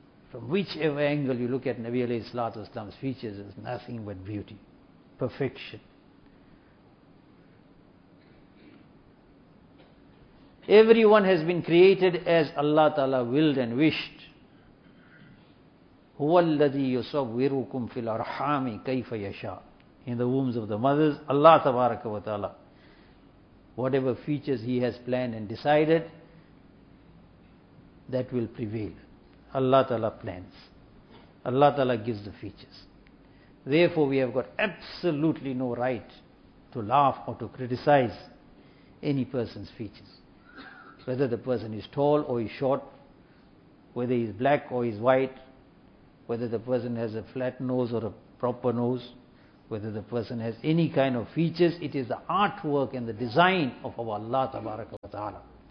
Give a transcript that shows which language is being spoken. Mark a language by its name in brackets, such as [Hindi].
[English] From whichever angle you look at Nabi [Arabic] alayhi salatu wasalam's [English] features, is nothing but beauty, perfection. Everyone has been created as Allah Ta'ala willed and wished. [Arabic] هو الذي يصوركم في الأرحام كيف يشاء. [English] In the wombs of the mothers, Allah [Arabic] تبارك وتعالى, [English] whatever features He has planned and decided, that will prevail. Allah تعالى plans. Allah تعالى gives the features. Therefore, we have got absolutely no right to laugh or to criticize any person's features, whether the person is tall or is short, whether he is black or is white, whether the person has a flat nose or a proper nose, whether the person has any kind of features, it is the artwork and the design of our Allah [Arabic] tabaraka wa ta'ala.